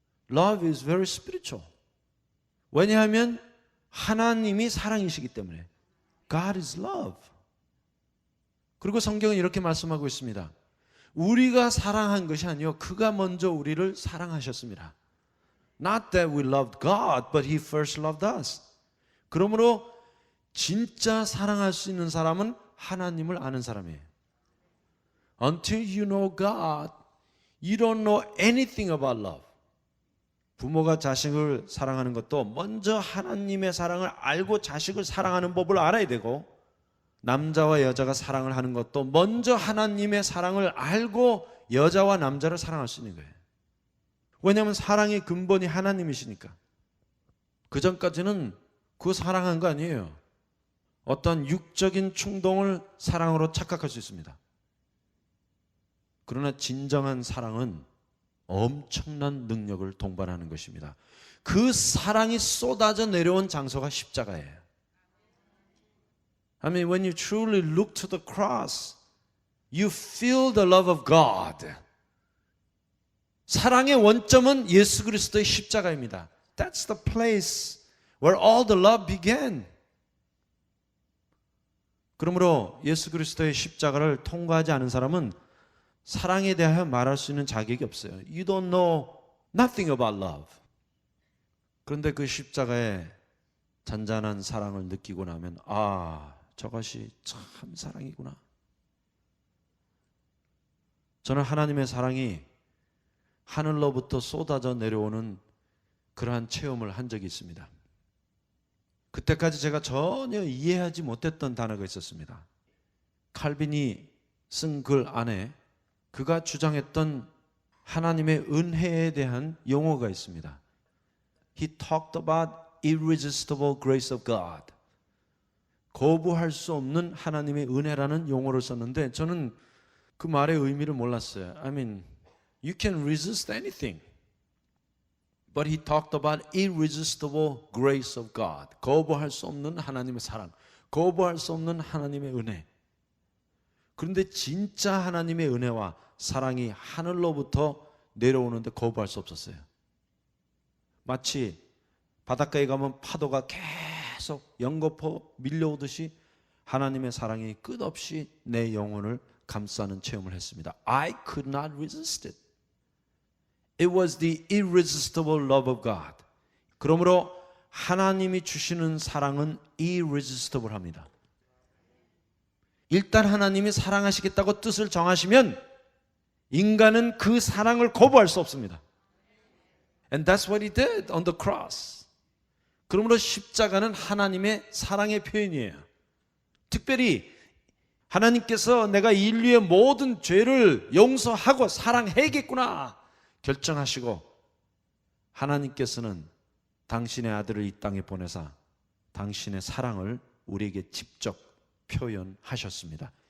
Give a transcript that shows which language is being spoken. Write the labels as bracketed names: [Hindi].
[English] Love is very spiritual. [Korean] 왜냐하면 하나님이 사랑이시기 때문에. [English] God is love. [Korean] 그리고 성경은 이렇게 말씀하고 있습니다. 우리가 사랑한 것이 아니요 그가 먼저 우리를 사랑하셨습니다. [English] Not that we loved God, but He first loved us. [Korean] 그러므로 진짜 사랑할 수 있는 사람은 하나님을 아는 사람이에요. [English] Until you know God, you don't know anything about love. [Korean] 부모가 자식을 사랑하는 것도 먼저 하나님의 사랑을 알고 자식을 사랑하는 법을 알아야 되고, 남자와 여자가 사랑을 하는 것도 먼저 하나님의 사랑을 알고 여자와 남자를 사랑할 수 있는 거예요. 왜냐하면 사랑의 근본이 하나님이시니까. 그 전까지는 그 사랑한 거 아니에요. 어떤 육적인 충동을 사랑으로 착각할 수 있습니다. 그러나 진정한 사랑은 엄청난 능력을 동반하는 것입니다. 그 사랑이 쏟아져 내려온 장소가 십자가예요. [English] I mean, when you truly look to the cross, you feel the love of God. [Korean] 사랑의 원점은 예수 그리스도의 십자가입니다. [English] That's the place where all the love began. [Korean] 그러므로 예수 그리스도의 십자가를 통과하지 않은 사람은 사랑에 대하여 말할 수 있는 자격이 없어요. [English] You don't know nothing about love. [Korean] 그런데 그 십자가의 잔잔한 사랑을 느끼고 나면 아, 저것이 참 사랑이구나. 저는 하나님의 사랑이 하늘로부터 쏟아져 내려오는 그러한 체험을 한 적이 있습니다. 그때까지 제가 전혀 이해하지 못했던 단어가 있었습니다. 칼빈이 쓴 글 안에 그가 주장했던 하나님의 은혜에 대한 용어가 있습니다. [English] He talked about irresistible grace of God. [Korean] 거부할 수 없는 하나님의 은혜라는 용어를 썼는데 저는 그 말의 의미를 몰랐어요. [English] I mean, you can resist anything. But he talked about irresistible grace of God. [Korean] 거부할 수 없는 하나님의 사랑, 거부할 수 없는 하나님의 은혜. 그런데 진짜 하나님의 은혜와 사랑이 하늘로부터 내려오는데 거부할 수 없었어요. 마치 바닷가에 가면 파도가 계속 연거푸 밀려오듯이 하나님의 사랑이 끝없이 내 영혼을 감싸는 체험을 했습니다. [English] I could not resist it. It was the irresistible love of God. [Korean] 그러므로 하나님이 주시는 사랑은 irresistible 합니다. 일단 하나님이 사랑하시겠다고 뜻을 정하시면 인간은 그 사랑을 거부할 수 없습니다. [English] And that's what he did on the cross. [Korean] 그러므로 십자가는 하나님의 사랑의 표현이에요. 특별히 하나님께서 내가 인류의 모든 죄를 용서하고 사랑해야겠구나 결정하시고 하나님께서는 당신의 아들을 이 땅에 보내사 당신의 사랑을 우리에게 직접 표현하셨습니다.